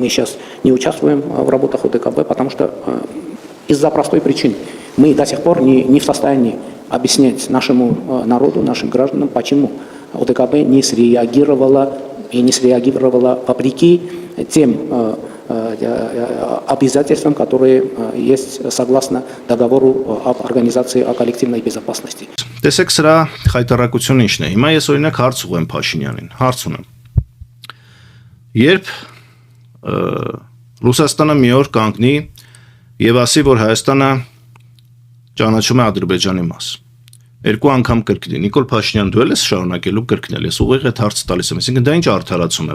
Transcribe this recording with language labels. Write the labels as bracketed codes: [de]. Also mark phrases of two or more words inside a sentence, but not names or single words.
[ru] Мы сейчас не участвуем в работах ОДКБ, потому что из-за простой причины мы до сих пор не в состоянии объяснять нашему народу, нашим гражданам, почему ОДКБ не среагировала вопреки тем обязательствам, которые есть согласно договору об организации о коллективной безопасности. [hy] Տեսեք սրա խայտարակությունը ինչն է։ Հիմա ես օրինակ հարց ուղեմ Փաշինյանին, հարց ունեմ։ Երբ Ռուսաստանը մի օր կանգնի եւ ասի, որ Հայաստանը ճանաչում է Ադրբեջանի մաս, երկու անգամ կրկնի, Նիկոլ Փաշինյան դու ես շարունակելու կրկնել, ես ուղիղ այդ հարցը տալիս եմ, այսինքն դա ինչ արդարացում